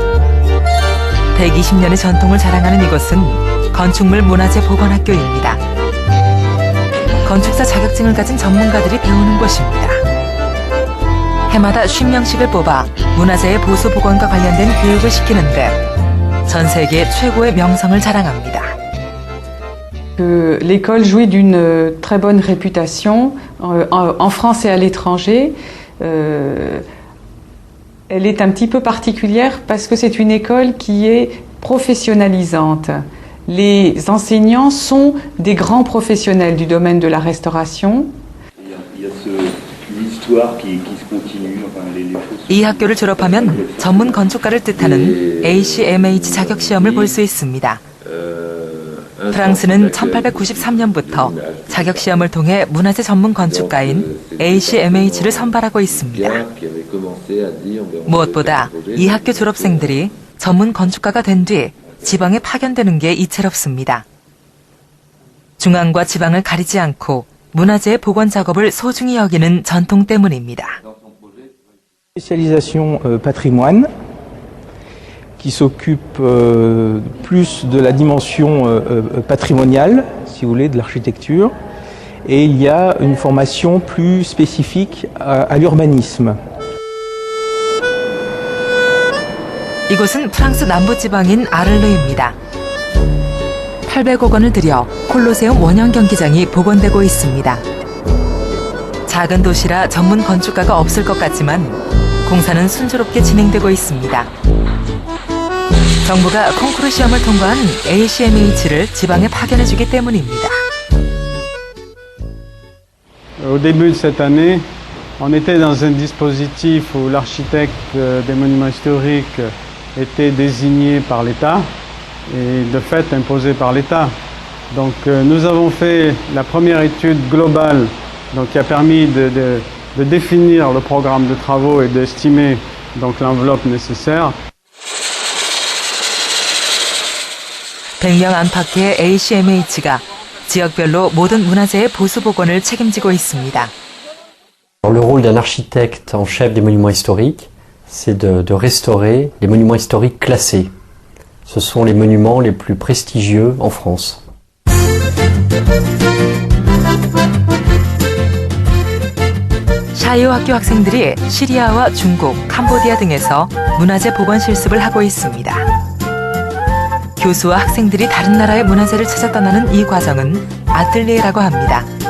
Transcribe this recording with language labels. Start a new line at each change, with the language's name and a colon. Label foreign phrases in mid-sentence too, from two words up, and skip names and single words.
Korean: 120년의 전통을 자랑하는 이곳은 건축물 문화재 보건학교입니다. 건축사 자격증을 가진 전문가들이 배우는 곳입니다. 해마다 50명씩을 뽑아 문화재의 보수 복원과 관련된 교육을 시키는데 전 세계 최고의 명성을 자랑합니다.
French: L'école jouit d'une très bonne réputation en France et à l'étranger. Elle est un petit peu particulière parce que c'est une école qui est professionnalisante. Les enseignants sont des grands professionnels du domaine de la restauration. Il y a une histoire qui se continue. Enfin, les choses...
Korean: 이 학교를 졸업하면 전문 건축가를 뜻하는 ACMH 자격 시험을 볼 수 있습니다. 프랑스는 1893년부터 자격 시험을 통해 문화재 전문 건축가인 ACMH를 선발하고 있습니다. 무엇보다 이 학교 졸업생들이 전문 건축가가 된 뒤 지방에 파견되는 게 이채롭습니다. 중앙과 지방을 가리지 않고 문화재의 복원 작업을 소중히 여기는 전통 때문입니다.
French: Spécialisation patrimoine qui s'occupe plus de la dimension patrimoniale, si vous voulez, de l'architecture, et il y a une formation plus spécifique à l'urbanisme.
Korean: 이곳은 프랑스 남부지방인 아를르입니다. 800억 원을 들여 콜로세움 원형 경기장이 복원되고 있습니다. 작은 도시라 전문 건축가가 없을 것 같지만 공사는 순조롭게 진행되고 있습니다. 정부가 콩쿠르 시험을 통과한 ACMH를 지방에 파견해주기 때문입니다.
French: Au début de cette année, on était dans un dispositif où l'architecte des monuments historiques était désigné par l'État et de fait imposé par l'État. Donc nous avons fait la première étude globale donc, qui a permis de définir le programme de travaux et d'estimer donc l'enveloppe nécessaire.
Korean: 100명 안팎의 ACMH가 지역별로 모든 문화재의 보수 복원을 책임지고 있습니다.
French: Le rôle d'un architecte en chef des monuments historiques, c'est de restaurer les monuments historiques classés. Ce sont les monuments les plus prestigieux en France.
Korean: 샤이오 학교 학생들이 시리아와 중국, 캄보디아 등에서 문화재 복원 실습을 하고 있습니다. 교수와 학생들이 다른 나라의 문화재를 찾아 떠나는 이 과정은 아틀리에라고 합니다.